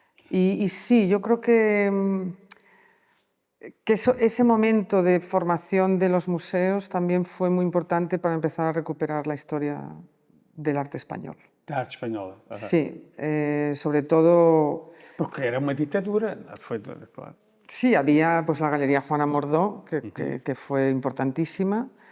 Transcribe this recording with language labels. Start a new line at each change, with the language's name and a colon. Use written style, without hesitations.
Spanish: Y sí, yo creo que ese momento de formación de los museos también fue muy importante para empezar a recuperar la historia del arte español.
Portuguese: Da arte espanhola.
Spanish: Sí, sobre todo,
Portuguese: Porque era uma ditadura, foi, claro.
Spanish: sí, había pues la Galería Juana Mordó, que fue importantísima.